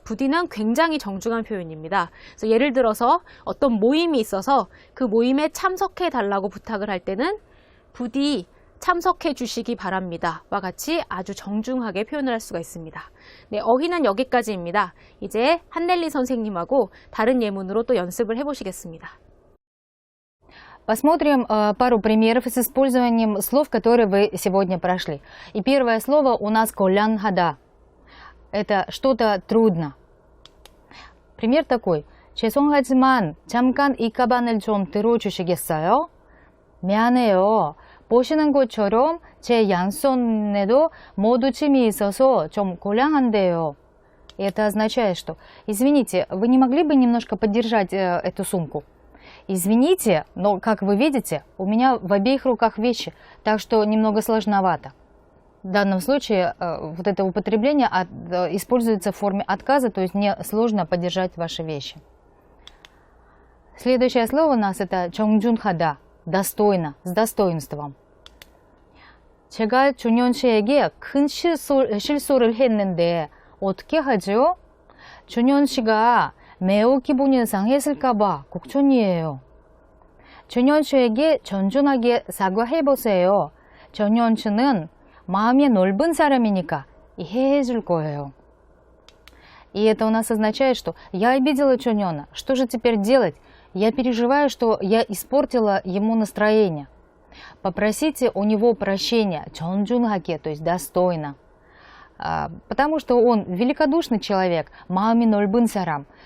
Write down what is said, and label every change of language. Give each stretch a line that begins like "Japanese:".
Korean: 부디는 굉장히 정중한 표현입니다. 그래서 예를 들어서 어떤 모임이 있어서 그 모임에 참석해 달라고 부탁을 할 때는 부디 참석해 주시기 바랍니다. 와 같이 아주 정중하게 표현을 할 수가 있습니다. 네, 어휘는 여기까지입니다. 이제 한넬리 선생님하고 다른 예문으로 또 연습을 해보시겠습니다.
Russian: Посмотрим пару примеров с использованием слов, которые вы сегодня прошли. И первое слово у нас колян хада. Это что-то трудно. Пример такой.
Korean: 죄송하지만 잠깐 이 가방을 좀 들어주시겠어요? 미안해요. 보시는 것처럼 제 양손에도 모두 침이 있어서 좀 곤란한데요.
Russian: И это означает, что извините, вы не могли бы немножко поддержать эту сумку? Извините, но, как вы видите, у меня в обеих руках вещи, так что немного сложновато. В данном случае вот это употребление используется в форме отказа, то есть мне сложно поддержать ваши вещи. Следующее слово у нас это 정중하다, достойно, с достоинством.
Korean: 제가 준현 씨에게 큰 실수를 했는데 어떻게 하죠? 준현 씨가 매우 기분이 상했을까봐 걱정이에요. 준현 씨에게 존중하게 사과해보세요. 준현 씨는 마음이 넓은 사람이니까 이해해 줄 거예요.
Russian: И это у нас означает, что я обидела Чуньона. Что же теперь делать? Я переживаю, что я испортила ему настроение. Попросите у него прощения, 존중하게, то есть достойно. Потому что он великодушный человек,
Korean: 마음이 넓은 사람.